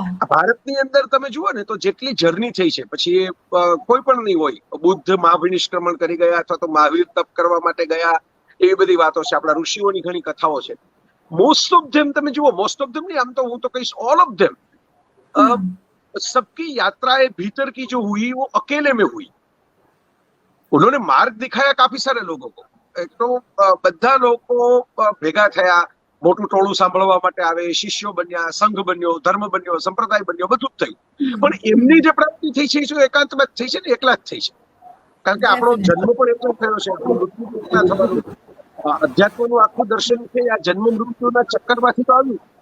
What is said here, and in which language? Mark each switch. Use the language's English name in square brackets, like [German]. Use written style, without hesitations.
[Gujarati] ભારતની અંદર તમે જુઓ ને તો જેટલી જર્ની થઈ છે, પછી એ કોઈ પણ નહીં હોય, બુદ્ધ મહાવિનિષ્ક્રમણ કરી ગયા અથવા તો મહાવીર તપ કરવા માટે ગયા, એવી બધી વાતો છે. આપણા ઋષિઓની ઘણી કથાઓ છે. [English] most of them [Gujarati] તમે જુઓ, મોસ્ટ ઓફ ધેમ નહીં, આમ તો હું તો કહીશ [English] all of them, [Hindi] सबकी यात्राएं भीतर की जो हुई वो अकेले में हुई. उन्होंने मार्ग दिखाया काफी सारे लोगों को. एक तो [Gujarati] બધા લોકો ભેગા થયા, મોટું ટોળું સાંભળવા માટે આવે, શિષ્યો બન્યા, સંઘ બન્યો, ધર્મ બન્યો, સંપ્રદાય બન્યો, બધું જ થયું. પણ એમની જે પ્રાપ્તિ થઈ છે એ એકાંતમાં જ થઈ છે ને, એકલા જ થઈ છે. કારણ કે આપણો જન્મ પણ એટલો થયો છે, આપણું મૃત્યુ પણ એકલા થવાનું. અધ્યાત્મનું આખું દર્શન છે આ જન્મ મૃત્યુના ચક્કરમાંથી તો આવ્યું.